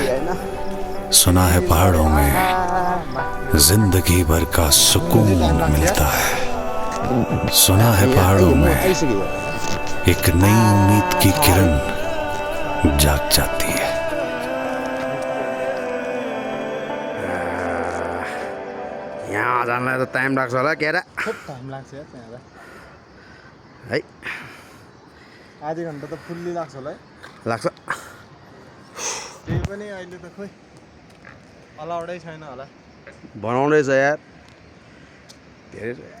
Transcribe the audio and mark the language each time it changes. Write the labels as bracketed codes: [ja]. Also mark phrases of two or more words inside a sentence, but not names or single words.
[hi] सुना है पहाड़ों में जिंदगी भर का सुकून मिलता है। सुना है पहाड़ों में एक नई उम्मीद की किरण जाग जाती है। [ne] यहाँ जानलाई त टाइम लाग्छ होला केरा टाइम लाग्छ यार त्यहाँ है आधी घन्टा त फुल्ली लाग्छ होला है। लाग्छ त्यही पनि अहिले त खोइ अलाउडै छैन होला। बनाउँदैछ यार धेरै